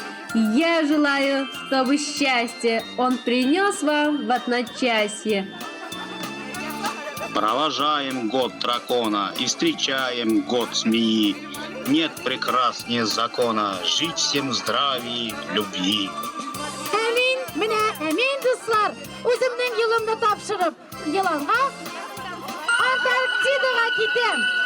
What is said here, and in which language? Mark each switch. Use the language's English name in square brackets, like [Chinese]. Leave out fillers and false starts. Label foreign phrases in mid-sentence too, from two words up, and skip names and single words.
[Russian] Я желаю, чтобы счастье он принес вам в одночасье. Провожаем год дракона и встречаем год змеи. Нет прекраснее закона жить всем в здравии, любви. [Tatar] Әмин, менә әмин, дуслар. Үземнең елымны тапшырып, еланга Антарктидаға китәм.